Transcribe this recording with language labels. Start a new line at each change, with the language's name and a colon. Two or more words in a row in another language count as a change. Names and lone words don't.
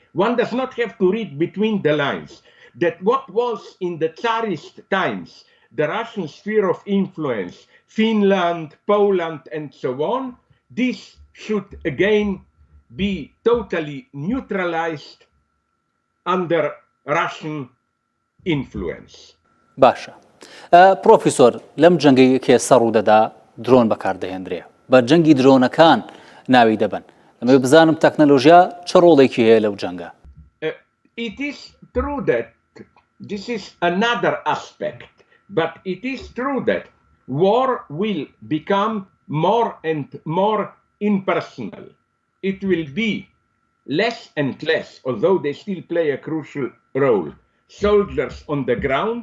English: One does not have to read between the lines, that what was in the Tsarist times, the Russian sphere of influence, Finland, Poland, and so on, this should again be totally neutralized under Russian influence.
Central Kurdish: باشە. پرۆفیسۆر لەم جەنگەی کێ سەڕ و دەدا درۆن بەکاردەهێنرێ. بە جەنگی درۆنەکان ناوی دەبن. لەمە بزانم تەکنەلۆژیا چه ڕۆڵێکی هەیە لەو جەنگە؟
English: It is true that this is another aspect, but it is true that war will become more and more impersonal. It will be less and less, although they still play a crucial role, soldiers on the ground.